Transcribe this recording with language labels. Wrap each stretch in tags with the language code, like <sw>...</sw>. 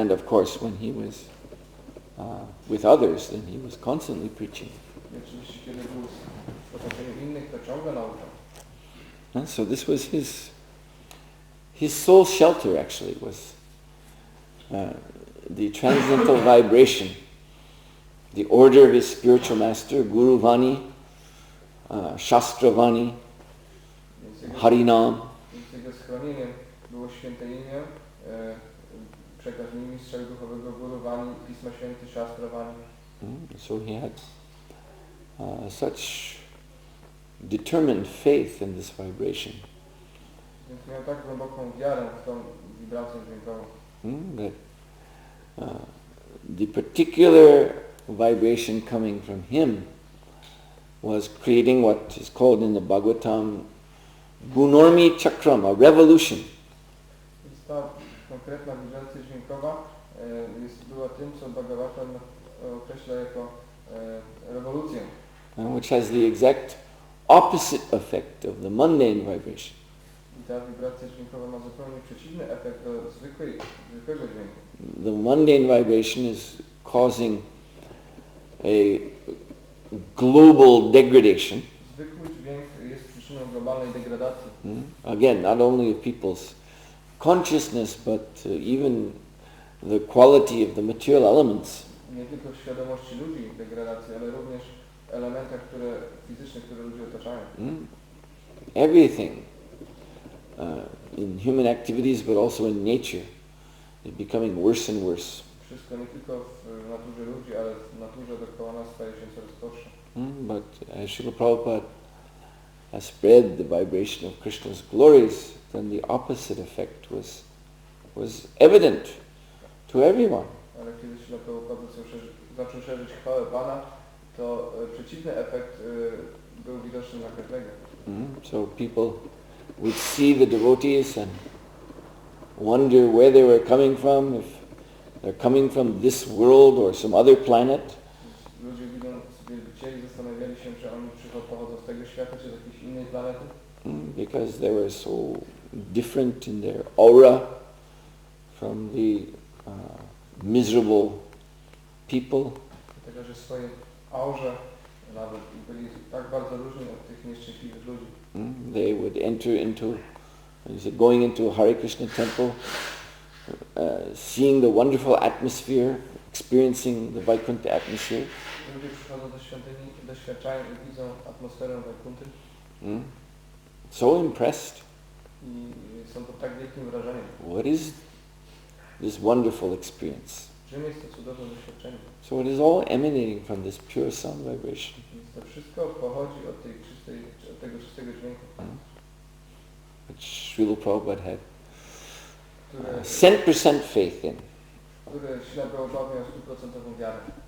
<en>And of course, when he was with others, then he was constantly preaching.</en> <pl>I oczywiście, kiedy był w otoczeniu innych, to ciągle nauczał.</pl> <en>And so this was his soul shelter, actually, was the transcendental vibration, the order of his spiritual master, Guru Vani, Shastra Vani, Harinam.</en> <pl>Więc jego schronieniem było święte imię, przekaz mistrza duchowego Guru Vani, Pismo Święte, Shastra Vani.</pl> <en>So he had such determined faith in this vibration.</en> <pl>Więc miał tak głęboką wiarę w tą wibrację dźwiękową.</pl> <en>That the particular vibration coming from him was creating what is called in the Bhagavatam Gunormi Chakram, a revolution.</en> <pl>Więc ta konkretna wibracja dźwiękowa była tym, co Bhagavatam określa jako rewolucję.</pl> <en>Which has the exact opposite effect of the mundane vibration.</en> <pl>I ta wibracja dźwiękowa ma zupełnie przeciwny efekt do zwykłego dźwięku.</pl> <en>The mundane vibration is causing a global degradation.</en> <pl>Zwykły dźwięk jest przyczyną globalnej degradacji.</pl> <en>Again, not only of people's consciousness, but even the quality of the material elements.</en> <pl>Nie tylko w świadomości ludzi degradacji, ale również elementach fizycznych, które ludzi otaczają.</pl> <en>Everything in human activities, but also in nature, is becoming worse and worse.</en> <pl>Wszystko nie tylko w naturze ludzi, ale w naturze dookoła nas staje się coraz gorsze.</pl> <en>But as Srila Prabhupada has spread the vibration of Krishna's glories, then the opposite effect was evident to everyone.</en> <pl>Ale kiedy Srila Prabhupada zaczął szerzyć chwałę Pana, to przeciwny efekt był widoczny dla każdego.</pl> <en>So people would see the devotees and wonder where they were coming from, if they're coming from this world or some other planet.</en> <pl>Ludzie widząc wielbicieli zastanawiali się, czy oni pochodzą z tego świata, czy z jakiejś innej planety.</pl> <en>Because they were so different in their aura from the miserable people.</en> <pl>Dlatego, że w swojej aurze nawet byli tak bardzo różni od tych nieszczęśliwych ludzi.</pl> <en>They would enter into, going into a Hare Krishna temple, seeing the wonderful atmosphere, experiencing the Vaikuntha atmosphere.</en> <pl>Ludzie przychodzą do świątyni, doświadczają i widzą atmosferę Vaikunthy.</pl> <en>So impressed.</en> <pl>I są pod tak wielkim wrażeniem.</pl> <en>What is this wonderful experience?</en> <pl>Czym jest to cudowne doświadczenie?</pl> <en>So it is all emanating from this pure sound vibration.</en> <pl>Więc to wszystko pochodzi od tego czystego dźwięku.</pl> <en>Which Srila Prabhupada had 100% faith in.</en> <pl>Które Śrila Prabhupada miał 100% wiarę.</pl>